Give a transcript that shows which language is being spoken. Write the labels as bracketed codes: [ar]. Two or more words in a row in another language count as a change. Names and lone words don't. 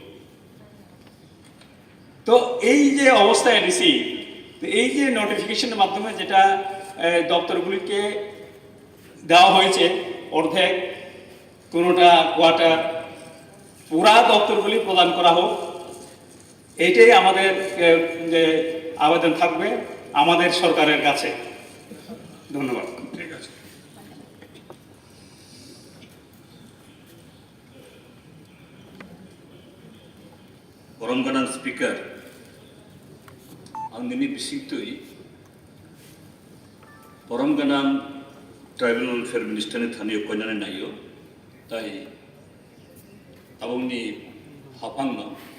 [bn] তো এই যে অবস্থা এডিসি, এই যে নোটিফিকেশনের মাধ্যমে যেটা দপ্তরগুলিকে দেওয়া হয়েছে অর্ধেক, কোনোটা কোয়ার্টার, পুরা দপ্তরগুলি প্রদান করা হোক, এইটাই আমাদের আবেদন থাকবে আমাদের সরকারের কাছে। ধন্যবাদ। ঠিক আছে। [trp] Orang Speaker, ang nini bisitui, Orang [en] Tribal Welfare Minister [trp] ni thaniyo koinane naiyo, tai abong ni hapang no,